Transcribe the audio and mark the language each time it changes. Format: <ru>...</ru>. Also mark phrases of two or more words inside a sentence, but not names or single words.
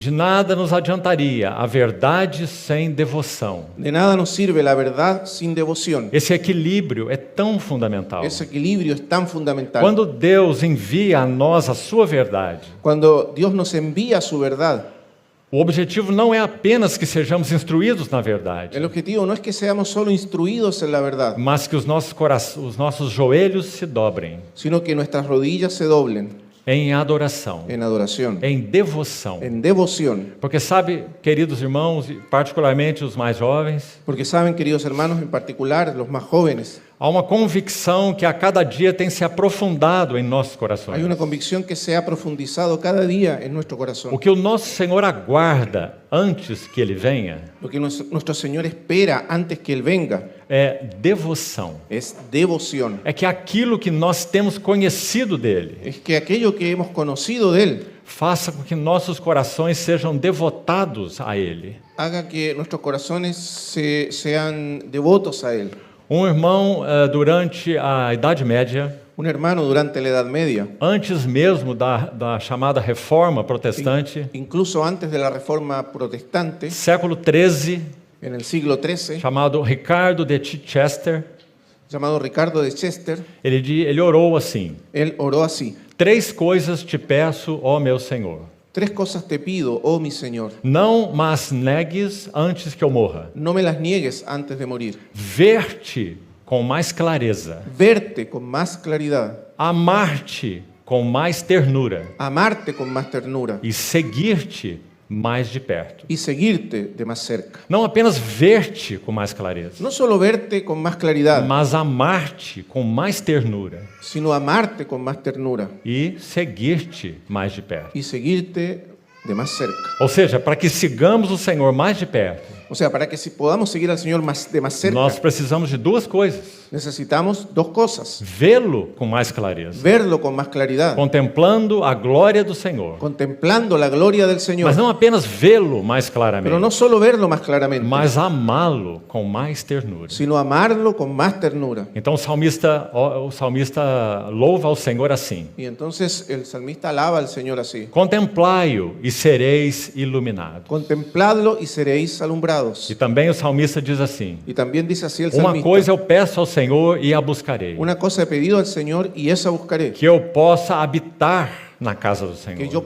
<pt>De nada nos adiantaria a verdade sem devoção.</pt> <es>De nada nos sirve la verdad sin devoción.</es> <pt>Esse equilíbrio é tão fundamental.</pt> <es>Ese equilibrio es tan fundamental.</es> <pt>Quando Deus envia a nós a sua verdade,</pt> <es>Cuando Dios nos envía su verdad,</es> <pt>o objetivo não é apenas que sejamos instruídos na verdade,</pt> <es>el objetivo no es que seamos solo instruidos en la verdad,</es> <pt>mas que os nossos joelhos se dobrem</pt> <es>sino que nuestras rodillas se doblen</es> <pt>em adoração,</pt> <es>en adoración,</es> <pt>em devoção.</pt> <es>en devoción.</es> <pt>Porque sabe, queridos irmãos, e particularmente os mais jovens,</pt> <es>Porque saben, queridos hermanos, en particular los más jóvenes,</es> <pt>há uma convicção que a cada dia tem se aprofundado em nossos</pt> <es>hay</es> <pt>corações.</pt> <es>una convicción que se ha profundizado cada día en nuestro corazón.</es> <pt>O que o nosso Senhor aguarda antes que Ele venha</pt> <es>Lo que nuestro Señor espera antes que Él venga</es> <pt>é devoção.</pt> <es>es devoción.</es> <pt>É que aquilo que nós temos conhecido dEle</pt> <es>Es que aquello que hemos conocido de Él</es> <pt>faça com que nossos corações sejam devotados a Ele.</pt> <es>haga que nuestros corazones sean devotos a Él.</es> <pt>Um irmão, durante a Idade Média,</pt> <es>Un hermano durante la Edad Media,</es> <pt>antes mesmo da chamada Reforma Protestante,</pt> <es>incluso antes de la Reforma Protestante,</es> <pt>século XIII,</pt> <es>en el siglo XIII,</es> <pt>chamado Ricardo de Chichester,</pt> <es>llamado Ricardo de Chester,</es> <pt>ele orou assim:</pt> <es>él oró así:</es> <pt>3 coisas te peço, ó meu Senhor.</pt> <es>3 cosas te pido, oh mi Señor.</es> <pt>Não mas negues antes que eu morra.</pt> <es>No me las niegues antes de morir.</es> <pt>Ver-te com mais clareza.</pt> <es>Verte con más claridad.</es> <pt>Amar-te com mais ternura.</pt> <es>Amarte con más ternura.</es> <pt>E seguir-te mais de perto.</pt> <es>Y seguirte de más cerca.</es> <pt>Não apenas ver-te com mais clareza,</pt> <es>No solo verte con más claridad,</es> <pt>mas amar-te com mais ternura</pt> <es>sino amarte con más ternura.</es> <pt>e seguir-te mais de perto.</pt> <es>Y seguirte de más cerca.</es> <pt>Ou seja, para que sigamos o Senhor mais de perto,</pt> <es>O sea, para que si podamos seguir al Señor de más cerca,</es> <pt>nós precisamos de 2 coisas:</pt> <es>necesitamos 2 cosas.</es> <pt>vê-lo com mais clareza,</pt> <es>Verlo con más claridad,</es> <pt>contemplando a glória do Senhor,</pt> <es>contemplando la gloria del Señor.</es> <pt>mas não apenas vê-lo mais</pt> <es>Pero</es> <pt>claramente,</pt> <es>no solo verlo más claramente,</es> <pt>mas amá-lo com mais ternura.</pt> <es>sino amarlo con más ternura.</es> <pt>Então o salmista louva ao Senhor assim:</pt> <es>Y entonces el salmista alaba al Señor así:</es> <pt>contemplai-o e sereis iluminados.</pt> <es>contempladlo y seréis alumbrados.</es> <pt>E também o salmista diz assim:</pt> <es>Y también dice así el</es> <pt>uma</pt> <es>salmista:</es> <pt>coisa eu peço ao Senhor e a buscarei,</pt> <es>una cosa he pedido al Señor y esa buscaré,</es> <pt>que eu possa habitar na casa do</pt> <es>que yo</es> <pt>Senhor</pt>